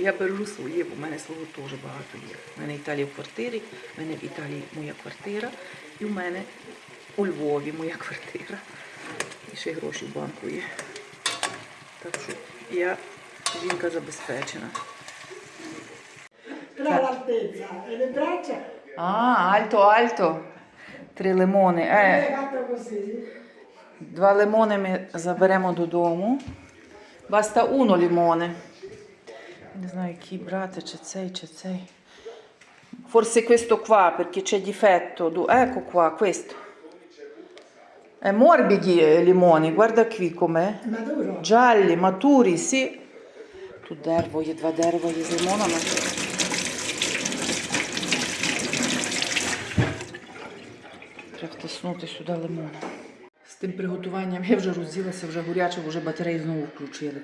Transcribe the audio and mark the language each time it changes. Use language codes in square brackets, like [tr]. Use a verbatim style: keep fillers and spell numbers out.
[uk] Я беру своє, бо в мене свого теж багато є. У мене Італія в квартирі, в мене в Італії моя квартира, і в мене у Львові моя квартира. І ще й гроші в банку є. Так що я жінка забезпечена. [it] Tra l'altezza e le braccia [uk] А, [it] альто, альто. [uk] Три лимони. [it] è Е, fatto così. [uk] два лимони ми заберемо додому. [it] Баста уно лімоне. [uk] Не знаю, який брати, чи цей, чи цей. [it] Forse questo qua, perché c'è difetto. Du- Ecco qua, questo. È morbidi eh, limoni, guarda qui com'è. Maduro. Gialli, maturi, sì. [uk] Тут дерево є, два дерева є з лимонами. Треба втиснути сюди лимон. З тим приготуванням я вже розділася, вже горяче, вже батареї знову включили.